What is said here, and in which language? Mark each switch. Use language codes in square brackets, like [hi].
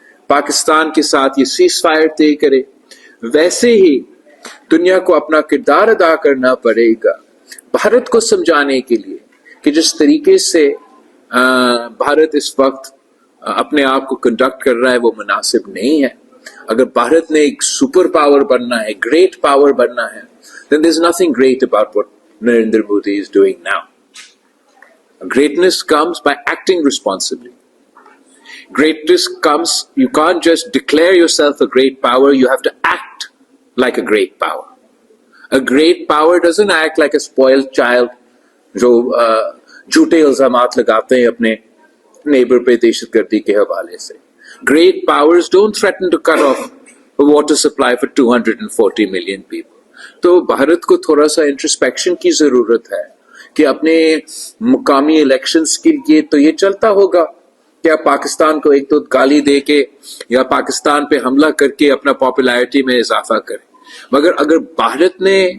[ur] پاکستان کے ساتھ یہ سیز فائر طے کرے, ویسے ہی دنیا کو اپنا کردار ادا کرنا پڑے گا بھارت کو سمجھانے کے لیے کہ جس طریقے سے بھارت اس وقت اپنے آپ کو کنڈکٹ کر رہا ہے وہ مناسب نہیں ہے. اگر بھارت نے ایک سپر پاور بننا ہے, [en] Great power بننا ہے, then there's nothing great about what Narendra Modi is doing now. Greatness comes by acting responsibly. Greatness comes, you can't just declare yourself a great power, you have to act like a great power. A great power doesn't act like a spoiled child [ur] جو جھوٹے الزامات لگاتے ہیں اپنے neighbour پہ دہشت گردی کے حوالے سے. [en] Great powers don't threaten to cut off a water supply for 240 million people. [ur] تو بھارت کو تھوڑا سا انٹرسپیکشن کی ضرورت ہے کہ اپنے مقامی الیکشنز کے لیے تو یہ چلتا ہوگا کہ آپ پاکستان کو ایک تو گالی دے کے یا پاکستان پہ حملہ کر کے اپنا پاپولیرٹی میں اضافہ کریں, مگر اگر بھارت نے